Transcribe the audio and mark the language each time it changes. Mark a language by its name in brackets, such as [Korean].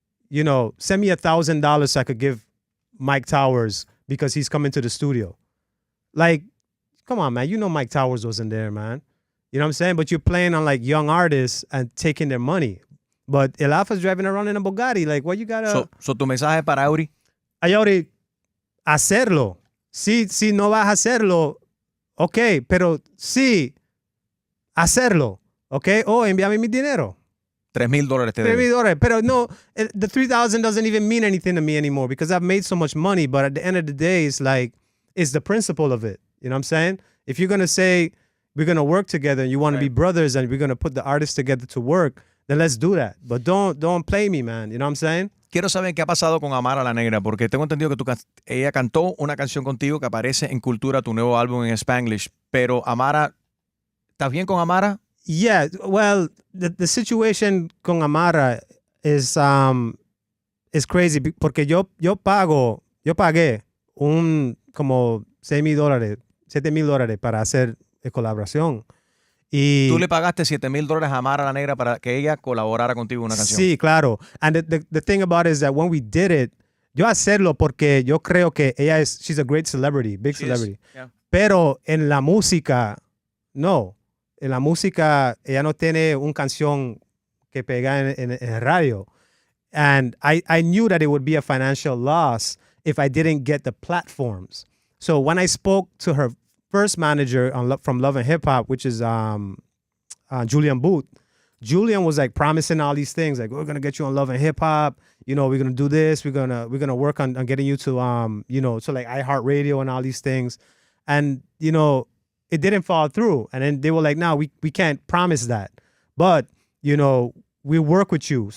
[English] You know, send me $1,000 so I could give Mike Towers because he's coming to the studio. Like, come on, man. You know Mike Towers wasn't there, man. You know what I'm saying? But you're playing on like young artists and taking their money. But El Alfa's driving around in a Bugatti. Like, what you gotta... [Spanish] So tu mensaje para Eury? Eury, hacerlo. Si no vas a hacerlo, ok, pero sí, hacerlo, ok? Envíame mi dinero. $3,000 te debe. $3,000. Pero no, [English] the $3,000 doesn't even mean anything to me anymore because I've made so much money. But at the end of the day, it's like, it's the principle of it. You know what I'm saying? If you're going to say, we're going to work together and you want to be brothers and we're going to put the artists together to work, then let's do that. But don't play me, man. You know what I'm saying? [Spanish] Quiero saber qué ha pasado con Amara La Negra, porque tengo entendido que ella cantó una canción contigo que aparece en Cultura, tu nuevo álbum en Spanglish. Pero Amara, ¿estás bien con Amara? [English] Yeah, well, the situation [Spanish] con Amara [English] is crazy [Spanish] porque yo pagué como $6,000, $7,000 para hacer colaboración. Y tú le pagaste $7,000 a Amara La Negra para que ella colaborara contigo en una canción. Sí, claro. [English] And the thing about it is that when we did it, [Spanish] yo hacerlo porque yo creo que [English] she's a great celebrity, big celebrity. Yeah. [Spanish] Pero en la música, no. En la música, ella no tiene una canción que pega en radio. [English] And I knew that it would be a financial loss if I didn't get the platforms. So when I spoke to her first manager from Love and Hip Hop, which is Julian Booth, Julian was like promising all these things, like we're gonna get you on Love and Hip Hop, you know, we're gonna do this, we're gonna work on getting you to you know, so like iHeartRadio and all these things, and you know, it didn't fall through, and then they were like, no, we can't promise that, but you know, we work with you.